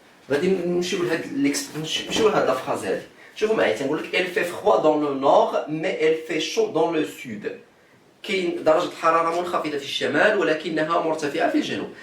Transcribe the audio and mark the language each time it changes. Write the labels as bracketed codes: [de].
[ar] غادي نمشيو لهاد لا فراز هادي. شوفوا معايا، تنقول لك [fr] elle fait froid dans le nord mais elle fait chaud dans le sud. [ar] كاين درجة حرارة منخفضة في الشمال ولكنها مرتفعة في الجنوب.